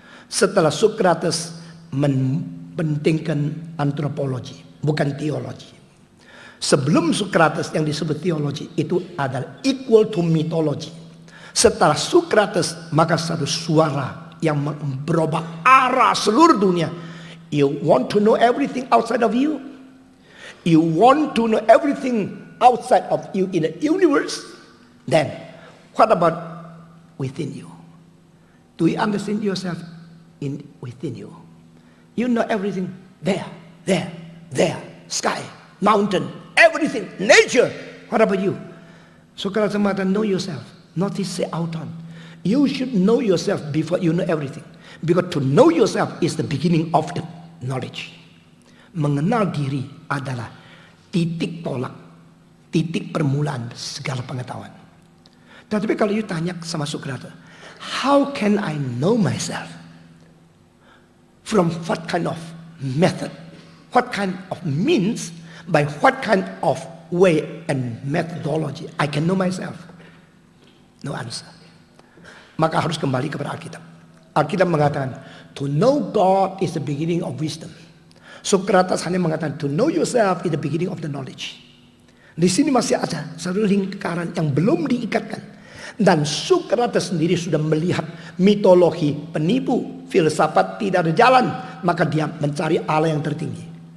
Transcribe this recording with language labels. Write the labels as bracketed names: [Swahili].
[Indonesian] Setelah Sokrates mementingkan antropologi, bukan teologi. Sebelum Sokrates yang disebut teologi itu adalah [English] equal to mythology. [Indonesian] Setelah Sokrates maka satu suara yang berubah arah seluruh dunia. [English] You want to know everything outside of you? You want to know everything outside of you in the universe? Then what about within you? Do you understand yourself within you? You know everything there, sky, mountain, everything, nature. What about you? [Indonesian] Sokrates mengatakan [English] know yourself, not say out on. You should know yourself before you know everything. Because to know yourself is the beginning of the knowledge. [Indonesian] Mengenal diri adalah titik tolak, titik permulaan segala pengetahuan. Tetapi kalau you tanya sama Sokrates, [English] how can I know myself? From what kind of method? What kind of means? By what kind of way and methodology I can know myself? No answer. [Indonesian] Maka harus kembali kepada Alkitab. Alkitab mengatakan, [English] to know God is the beginning of wisdom. [Indonesian] Sokrates hanya mengatakan, [English] to know yourself is the beginning of the knowledge. [Indonesian] Di sini masih ada satu lingkaran yang belum diikatkan. Dan Sokrates sendiri sudah melihat mitologi penipu, filsafat tidak ada jalan, maka dia mencari Allah yang tertinggi.